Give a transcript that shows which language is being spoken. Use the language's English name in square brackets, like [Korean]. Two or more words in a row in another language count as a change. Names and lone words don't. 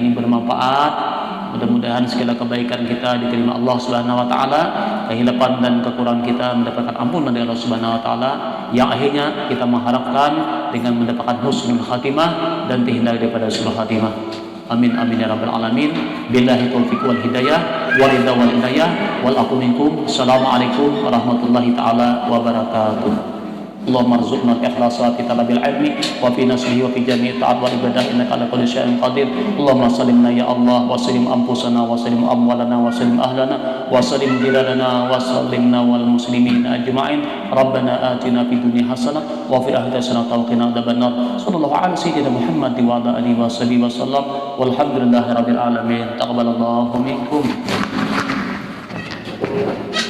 [Indonesian] ini bermanfaat mudah-mudahan segala kebaikan kita diterima Allah [Arabic] سبحانه وتعالى [Indonesian] kehilapan dan kekurangan kita mendapatkan ampunan dari Allah [Arabic] سبحانه وتعالى [Indonesian] yang akhirnya kita mengharapkan dengan mendapatkan [Arabic] حسن الخاتمة [Indonesian] dan terhindar daripada [Arabic] سوء الخاتمة آمين آمين يا رب العالمين بالله التوفيق والهداية والرضا والهداية والعفو منكم السلام عليكم ورحمة الله تعالى وبركاته اللهم ارزقنا الإخلاص في طلب العلم وفي نشره وفي جميع الطاعات والعبادة إنك على كل شيء قادر. اللهم سلمنا يا الله وسلم أنفسنا وسلم أموالنا وسلم أهلنا وسلم جيراننا وسلمنا والمسلمين أجمعين. ربنا آتنا في الدنيا حسنة وفي الآخرة حسنة وقنا عذاب النار. صلى الله على سيدنا محمد وعلى آله وصحبه وسلم. والحمد لله رب العالمين. تقبل الله منكم.